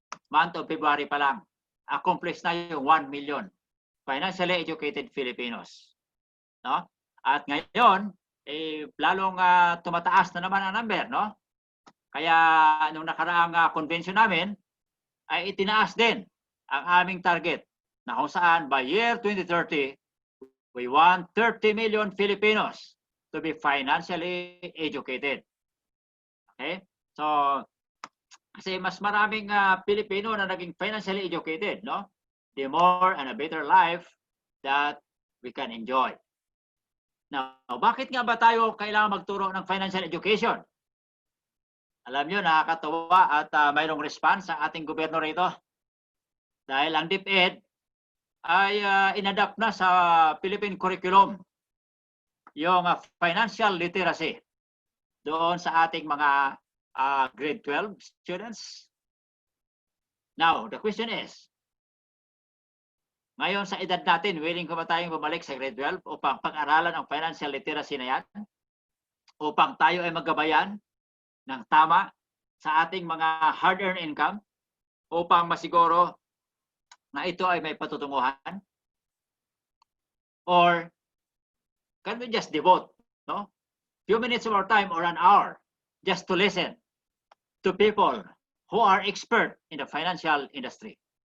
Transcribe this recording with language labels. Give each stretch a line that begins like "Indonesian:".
Filipino: month of February pa lang, accomplish na yung 1 million financially educated Filipinos. No? At ngayon, lalong tumataas na naman ang number, no? Kaya nung nakaraang convention namin, ay itinaas din ang aming target na kung saan by year 2030,
English: we want 30 million Filipinos to be financially educated.
Filipino: Okay? So, kasi mas maraming Pilipino na naging financially educated, no?
English: The more and a better life that we can enjoy.
Filipino: Now, bakit nga ba tayo kailangan magturo ng financial education? Alam nyo, nakakatawa at mayroong response sa ating gobyerno rito. Dahil ang DepEd ay inadapt na sa Philippine curriculum yung financial literacy doon sa ating mga grade 12 students.
English: Now, the question is,
Filipino: ngayon sa edad natin, willing ko ba tayong bumalik sa grade 12 upang pag-aralan ang financial literacy na yan? Upang tayo ay magabayan ng tama sa ating mga hard-earned income upang masiguro na ito ay may patutunguhan?
English: Or can we just devote, no, few minutes of our time or an hour just to listen to people who are expert in the financial industry?